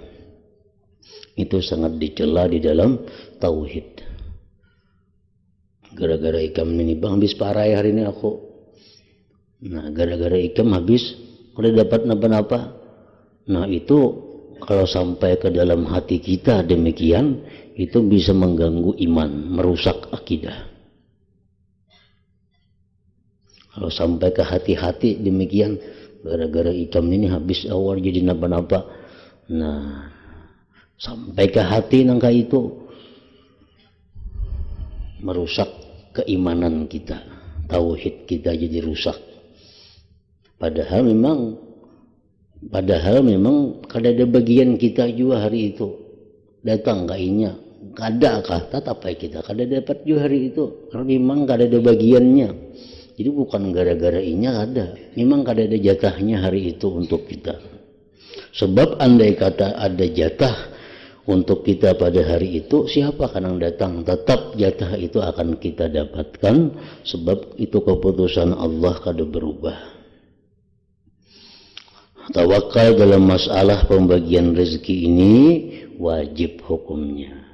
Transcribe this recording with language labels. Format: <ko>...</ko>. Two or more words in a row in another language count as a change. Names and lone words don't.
<id>Itu sangat dicela di dalam tauhid.</id> <bjn>Gara-gara ikam ini bang habis parai hari ini aku. Nah gara-gara ikam habis udah dapat napa-napa.</bjn> <id>Nah itu kalau sampai ke dalam hati kita demikian, itu bisa mengganggu iman, merusak akidah. Kalau sampai ke hati-hati demikian,</id> <bjn>gara-gara ikam ini habis awal jadi napa-napa.</bjn> <id>Nah sampai ke hati nangka itu merusak keimanan kita, tauhid kita jadi rusak.</id> <bjn>Padahal memang kada ada bagian kita juga hari itu. Datang kainya kadakah tetap kita kada dapat juga hari itu karena memang kada ada bagiannya. Jadi bukan gara-gara inya ada, memang kada ada jatahnya hari itu untuk kita.</bjn> <id>Sebab andai kata ada jatah untuk kita pada hari itu, siapa yang datang? Tetap jatah itu akan kita dapatkan, sebab itu keputusan Allah kada berubah. Tawakal dalam masalah pembagian rezeki ini wajib hukumnya.</id>